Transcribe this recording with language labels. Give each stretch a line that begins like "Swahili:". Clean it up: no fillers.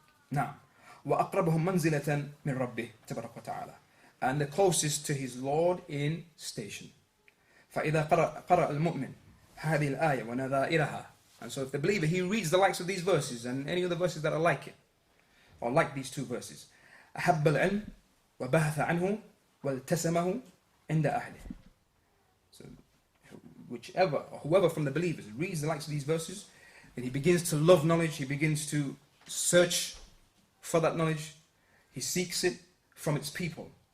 English: Now,
Arabic: وأقربهم منزلة من ربه تبارك وتعالى,
English: and the closest to his Lord in station.
Arabic: فإذا قرأ المؤمن هذه الآية ونظائرها.
English: And so if the believer, he reads the likes of these verses and any other verses that are like it, or like these two verses,
Arabic: أحب العلم وبحث عنه والتسمه عند أهله.
English: So whichever or whoever from the believers reads the likes of these verses, and he begins to love knowledge, he begins to search for that knowledge, he seeks it from its people.